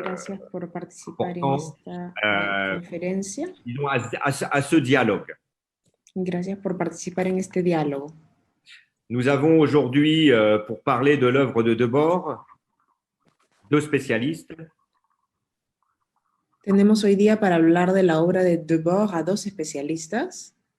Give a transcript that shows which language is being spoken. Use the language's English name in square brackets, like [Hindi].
[Spanish] Gracias por participar en [French] important, [Spanish] esta conferencia. [French] disons, à ce dialogue. [Spanish] Gracias por participar en este diálogo. [French] Nous avons aujourd'hui, pour parler de l'œuvre de Debord, deux spécialistes. [Spanish] Tenemos hoy día para hablar de la obra de Debord a dos especialistas.